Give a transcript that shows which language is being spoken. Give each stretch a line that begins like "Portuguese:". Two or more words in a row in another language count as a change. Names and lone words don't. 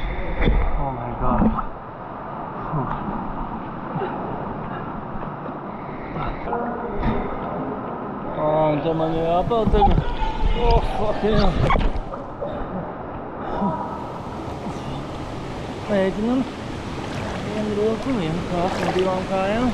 English: Oh my gosh.
Italian: Oh, non siamo nella porta.
English: Oh, fucking hell.
Latvian: Mēģinam. Vienu roku, vienu kāpu un divām kājām.